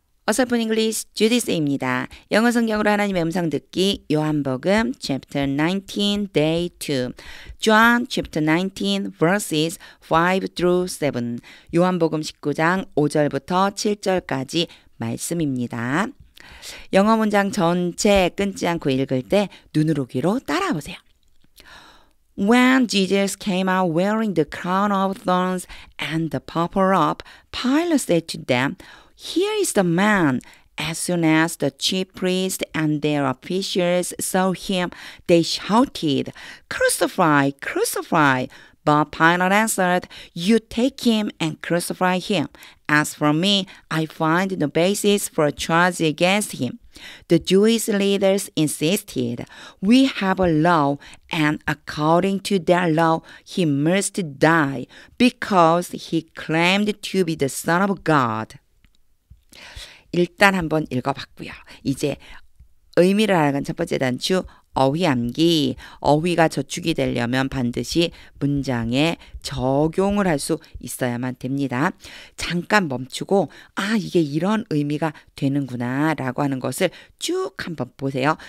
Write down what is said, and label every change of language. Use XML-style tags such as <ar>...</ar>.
<ko>어설픈 잉글리시 주디스입니다. 영어 성경으로 하나님의 음성 듣기 요한복음</ko> <en>chapter 19 day 2 John chapter 19 verses 5 through 7</en> <ko>요한복음 19장 5절부터 7절까지 말씀입니다. 영어 문장 전체 끊지 않고 읽을 때 눈으로 귀로 따라해 보세요.</ko> <en>When Jesus came out wearing the crown of thorns and the purple robe, Pilate said to them, Here is the man. As soon as the chief priests and their officials saw him, they shouted, Crucify, crucify! But Pilate answered, You take him and crucify him. As for me, I find no basis for a charge against him. The Jewish leaders insisted, We have a law, and according to that law, he must die, because he claimed to be the Son of God.</en> <ko>일단 한번 읽어봤고요. 이제 의미를 알아간 첫 번째 단추 어휘암기. 어휘가 저축이 되려면 반드시 문장에 적용을 할 수 있어야만 됩니다. 잠깐 멈추고 이게 이런 의미가 되는구나 라고 하는 것을 쭉 한번 보세요.</ko>